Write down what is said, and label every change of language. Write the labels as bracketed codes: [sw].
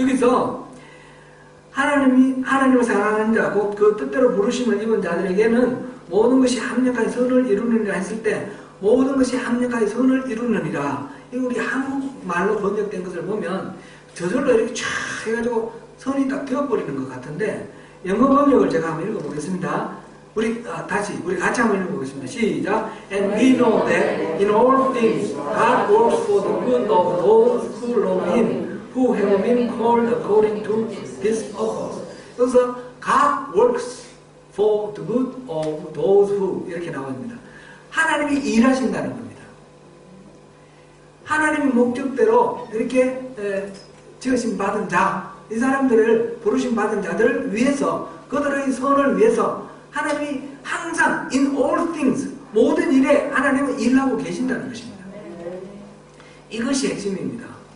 [ko] 여기서 하나님을 사랑하는 자, 곧 그 뜻대로 부르심을 입은 자들에게는 모든 것이 합력하여 선을 이루느니라 했을 때 모든 것이 합력하여 선을 이루느니라. 이거 우리 한국말로 번역된 것을 보면 저절로 이렇게 쫙 해가지고 선이 딱 되어버리는 것 같은데 영어 번역을 제가 한번 읽어보겠습니다. 우리 같이 한번 읽어보겠습니다. 시작. [en] And we know that in all things God works for the good of those who love Him, who have been called according to His purpose. [ko] 그래서 [en] God works for the good of those who [ko] 이렇게 나옵니다. 하나님이 일하신다는 겁니다. 하나님의 목적대로 이렇게 지으심 받은 자, 이 사람들을 부르심 받은 자들을 위해서 그들의 선을 위해서 하나님이 항상 [en] in all things [ko] 모든 일에 하나님은 일하고 계신다는 것입니다. 이것이 핵심입니다.